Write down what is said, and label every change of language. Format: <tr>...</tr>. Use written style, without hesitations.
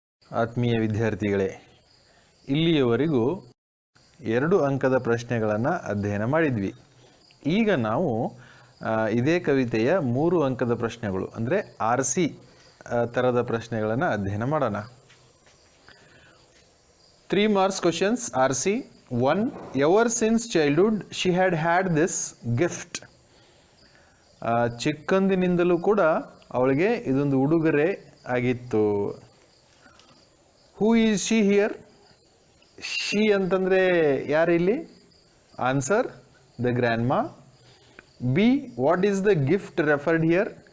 <kn>ಆತ್ಮೀಯ ವಿದ್ಯಾರ್ಥಿಗಳೇ, ಇಲ್ಲಿಯವರೆಗೂ 2 ಅಂಕದ ಪ್ರಶ್ನೆಗಳನ್ನು ಅಧ್ಯಯನ ಮಾಡಿದ್ವಿ. ಈಗ ನಾವು ಇದೇ ಕವಿತೆಯ 3 ಅಂಕದ ಪ್ರಶ್ನೆಗಳು ಅಂದರೆ RC ಥರದ ಪ್ರಶ್ನೆಗಳನ್ನು ಅಧ್ಯಯನ ಮಾಡೋಣ.</kn> <en>3 marks questions RC. 1. Ever since childhood she had this gift.</en> <kn>ಚಿಕ್ಕಂದಿನಿಂದಲೂ ಕೂಡ ಅವಳಿಗೆ ಇದೊಂದು ಉಡುಗೊರೆ ಆಗಿತ್ತು.</kn> <en>Who is she here? She</en> <kn>ಅಂತಂದರೆ ಯಾರಿಲ್ಲಿ?</kn> <en>Answer the grandma. B. What is the gift referred here?</en>